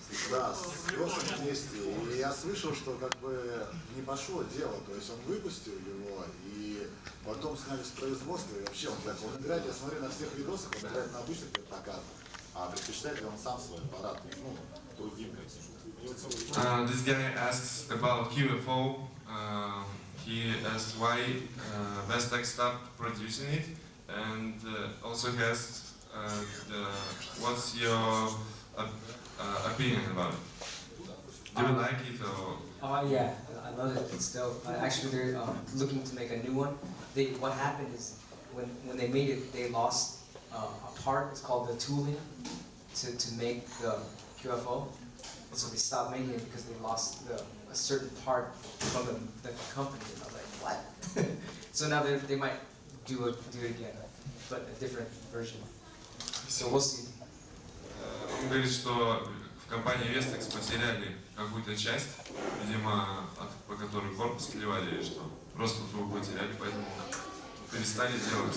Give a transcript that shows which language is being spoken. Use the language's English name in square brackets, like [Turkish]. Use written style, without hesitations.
[Russian] Да, с Лешей вместе. И я слышал, что как бы не пошло дело, то есть он выпустил его, и потом сняли с производства, и вообще он играет, я смотрю на всех видосах, он играет на обычных вертокарах, а предпочитает ли он сам свой аппарат, другим каким-то. [English] This guy asks about QFO. He asked why Bestech stopped producing it, and also he asked what's your opinion about it. Do you like it or? Yeah, I love it. It's still actually they're looking to make a new one. What happened is when they made it, they lost a part. It's called the tooling to make the QFO. And so they stopped making it because they lost a certain part from the company. And I was like, what? So now they might do it again, but a different version. So we'll see. [Russian] Он говорит, что в компании Vestex потеряли какую-то часть, видимо, по которой корпус клевали или что. Просто трубу потеряли, поэтому перестали делать.